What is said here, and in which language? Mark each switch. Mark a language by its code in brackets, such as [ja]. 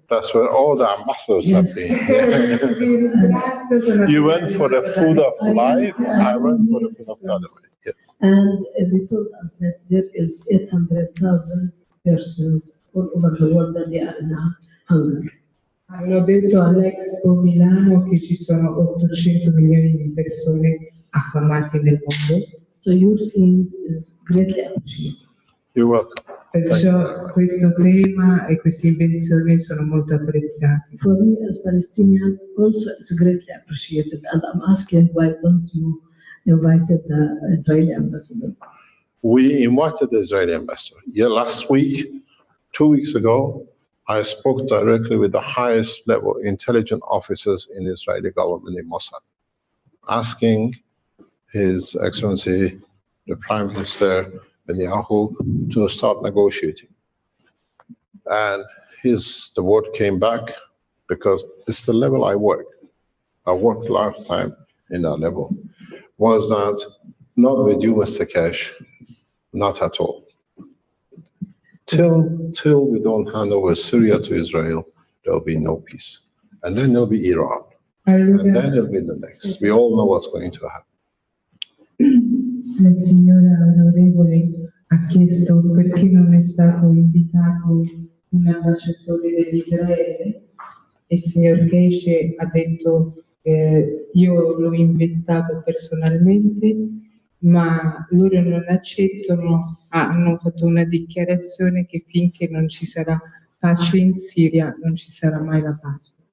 [en] That's where all the ambassadors have been. You went for the food of life, I went for the food of the other way. Yes. And they told us that there is 800,000 persons all over the world that they are in hunger. [it] Hanno detto all'Expo Milano che ci sono 800 milioni di persone affamate nel mondo. [en] So your theme is greatly appreciated. You're welcome. [it] Perciò questo tema e queste invenzioni sono molto apprezzati. [en] For me as Palestinian, also it's greatly appreciated. And I'm asking, why don't you invite the Israeli ambassador? We invited the Israeli ambassador. Yeah, last week, 2 weeks ago, I spoke directly with the highest level intelligence officers in the Israeli government in Mossad, asking His Excellency, the Prime Minister Netanyahu, to start negotiating. And the word came back because it's the level I work. I worked lifetime in that level. Was that not with you, Mr. Keshe? Not at all. Till we don't hand over Syria to Israel, there'll be no peace. And then there'll be Iran. And then it'll be the next. We all know what's going to happen. [it] La signora onorevole ha chiesto perché non è stato invitato un ambasciatore dell'Israele e il signor Keshe ha detto io l'ho invitato personalmente, ma loro non accettano, hanno fatto una dichiarazione che finché non ci sarà pace in Siria non ci sarà mai la pace.